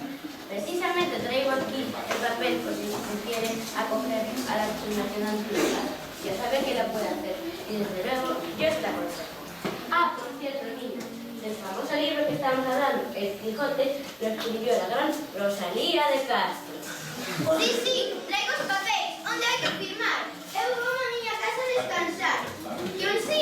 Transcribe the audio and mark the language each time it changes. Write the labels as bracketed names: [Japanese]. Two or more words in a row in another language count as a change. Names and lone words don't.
[Spanish] Precisamente traigo aquí el papel por si se quiere acoger a la fundación antigua. Ya sabe que la puede hacer y desde luego yo os la aconsejo. Ah, por cierto, niños, el famoso libro que estamos hablando, El Quijote, lo escribió la gran Rosalía de Castro. Sí, traigo su papel, [Galician] onde hai que firmar. Eu vou a miña casa a descansar. Que